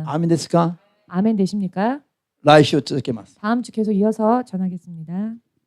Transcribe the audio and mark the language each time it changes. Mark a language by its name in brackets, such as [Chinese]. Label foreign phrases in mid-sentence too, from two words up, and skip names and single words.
[Japanese] アーメンですか。 [Korean] 아멘 되십니까? [Japanese] 来週続けます。 [Korean] 다음 주 계속 이어서 전하겠습니다.